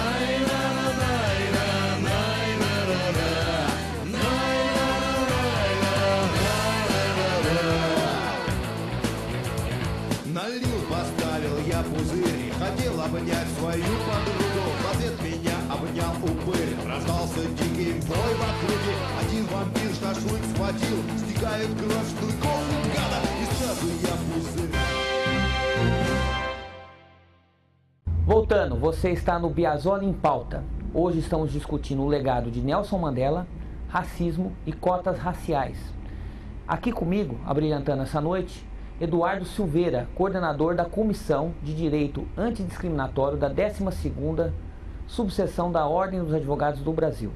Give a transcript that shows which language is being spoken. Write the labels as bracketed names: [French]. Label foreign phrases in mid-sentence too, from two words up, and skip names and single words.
[Russian] Налил, поставил я пузырь, хотел обнять свою подругу. В ответ меня обнял упырь, раздался дикий вой в округе. Один вампир шашлык схватил, стекает кровь с клыков у гада, и сразу я пузырь. [Portuguese] Voltando, você está no Biasoli em Pauta. Hoje estamos discutindo o legado de Nelson Mandela, racismo e cotas raciais. Aqui comigo, abrilhantando essa noite, Eduardo Silveira, coordenador da Comissão de Direito Antidiscriminatório da 12ª Subseção da Ordem dos Advogados do Brasil.